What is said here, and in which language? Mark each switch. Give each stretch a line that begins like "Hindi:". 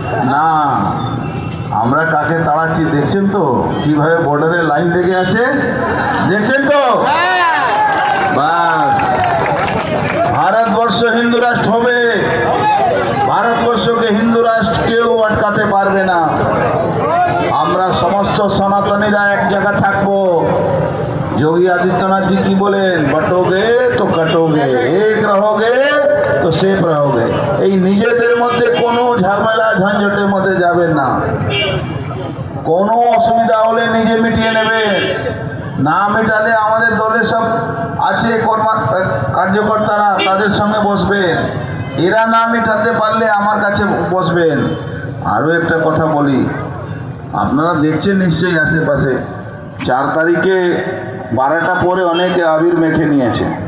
Bangla: না, আমরা কাকে তাড়াচ্ছি দেখছেন তো, কিভাবে বর্ডারে লাইন লেগে আছে দেখছেন তো। বাস, ভারতবর্ষ হিন্দু রাষ্ট্র হবে, ভারতবর্ষকে হিন্দু রাষ্ট্র কেউ আটকাতে পারবে না। আমরা সমস্ত সনাতনীরা এক জায়গা থাকবো।
Hindi: যোগী आदित्यनाथ जी की बोलें बटोगे तो कटोगे, एक रहोगे तो सेफ रहोगे।
Bangla: এই নিজেদের মধ্যে কোনো ঝামেলা ঝঞ্ঝটের মধ্যে যাবেন না। কোনো অসুবিধা হলে নিজে মিটিয়ে নেবেন, না মেটালে আমাদের দলে সব আছে কার্যকর্তারা, তাদের সঙ্গে বসবেন। এরা না মেটাতে পারলে আমার কাছে বসবেন। আরও একটা কথা বলি, আপনারা দেখছেন নিশ্চয়ই আশেপাশে 4 তারিখে 12টা পরে অনেকে আবির মেখে নিয়েছে।